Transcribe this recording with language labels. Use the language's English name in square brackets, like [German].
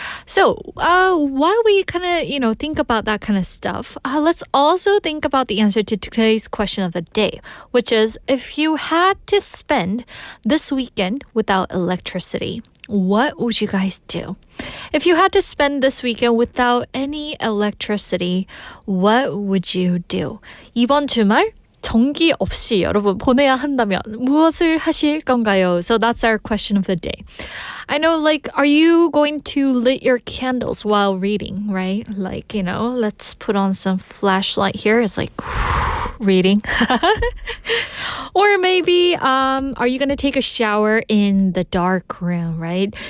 [English] So while we kind of, think about that kind of stuff, let's also think about the answer to today's question of the day, which is, if you had to spend this weekend without electricity, what would you guys do? If you had to spend this weekend without any electricity, what would you do? [Korean] 이번 주말 전기 없이 여러분 보내야 한다면 무엇을 하실 건가요? [English] So that's our question of the day. I know, are you going to lit your candles while reading, right? Let's put on some flashlight here. It's reading. Or maybe, are you going to take a shower in the dark room, right?